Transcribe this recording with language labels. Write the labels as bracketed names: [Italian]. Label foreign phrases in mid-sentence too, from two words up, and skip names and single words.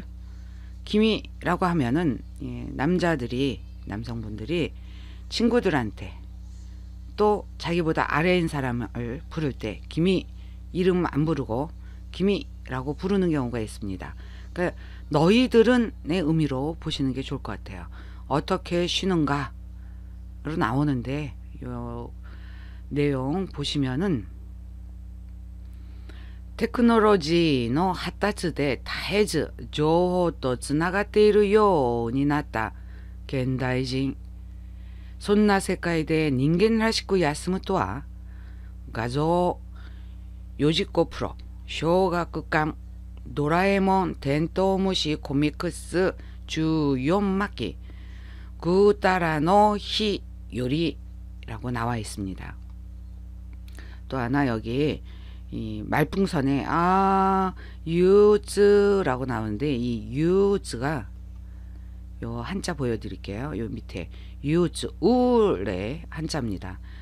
[Korean] 기미라고 하면은 남성분들이 친구들한테 또 자기보다 아래인 사람을 부를 때 기미, 이름 안 부르고 기미라고 부르는 경우가 있습니다. 그러니까 너희들은 의 의미로 보시는 게 좋을 것 같아요. 어떻게 쉬는가 로 나오는데 요 내용 보시면은 테크놀로지의 [Japanese] 発達で絶えず情報とつながっているようになった現代人。そんな世界で人間らしく休むとは、画像4時子プロ、小学館、ドラえもん、テントウムシコミックス14巻、ぐうたらの日より [Korean] 라고 나와 있습니다. 또 하나 여기 이 말풍선에 유즈라고 나오는데 이 유즈가 요 한자 보여드릴게요. 요 밑에 use 울의 한자입니다.